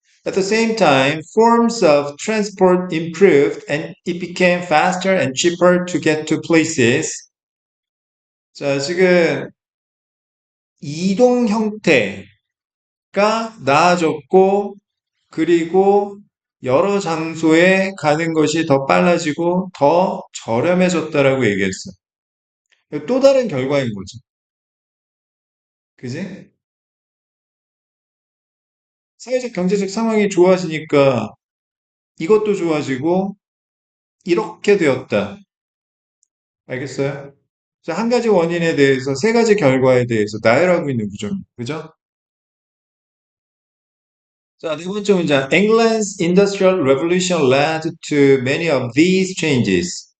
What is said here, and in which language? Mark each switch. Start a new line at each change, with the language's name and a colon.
English: At the same time, forms of transport improved and it became faster and cheaper to get to places.
Korean: 자, 지금 이동 형태가 나아졌고, 그리고 여러 장소에 가는 것이 더 빨라지고 더 저렴해졌다라고 얘기했어요. 또 다른 결과인 거죠. 그지? 사회적 경제적 상황이 좋아지니까 이것도 좋아지고 이렇게 되었다. 알겠어요? 자, 한 가지 원인에 대해서 세 가지 결과에 대해서 나열하고 있는 구조입니다. 그죠? 자, 네 번째 문장.
English: England's Industrial Revolution led to many of these changes.